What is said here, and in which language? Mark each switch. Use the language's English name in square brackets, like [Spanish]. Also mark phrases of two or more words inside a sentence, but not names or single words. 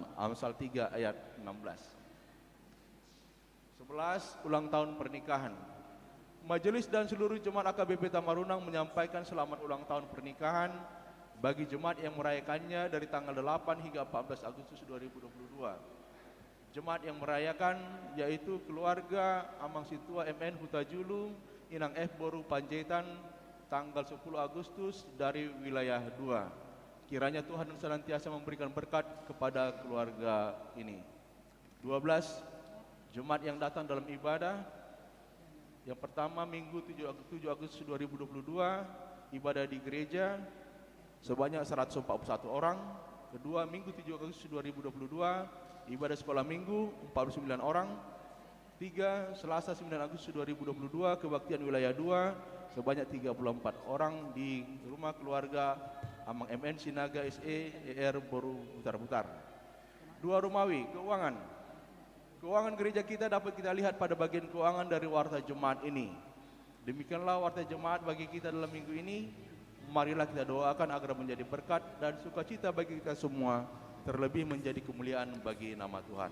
[Indonesian] Amsal 3 ayat 16. 11. Ulang tahun pernikahan. Majelis dan seluruh jemaat AKBP Tamarunang menyampaikan selamat ulang tahun pernikahan bagi jemaat yang merayakannya dari tanggal 8 hingga 14 Agustus 2022. Jemaat yang merayakan yaitu keluarga Amang Situa MN Hutajulu, Inang F Boru Panjaitan, tanggal 10 Agustus dari wilayah 2. Kiranya Tuhan senantiasa memberikan berkat kepada keluarga ini. 12. Jemaat yang datang dalam ibadah. Yang pertama Minggu 7 Agustus 2022, ibadah di gereja sebanyak 141 orang. Kedua Minggu 7 Agustus 2022, ibadah sekolah minggu 49 orang. 3. Selasa 9 Agustus 2022, kebaktian wilayah 2 sebanyak 34 orang di rumah keluarga Amang MN Sinaga SE ER Boru Butar-Butar. 2. Romawi, keuangan. Keuangan gereja kita dapat kita lihat pada bagian keuangan dari warta jemaat ini. Demikianlah warta jemaat bagi kita dalam minggu ini. Marilah kita doakan agar menjadi berkat dan sukacita bagi kita semua, terlebih menjadi kemuliaan bagi nama Tuhan.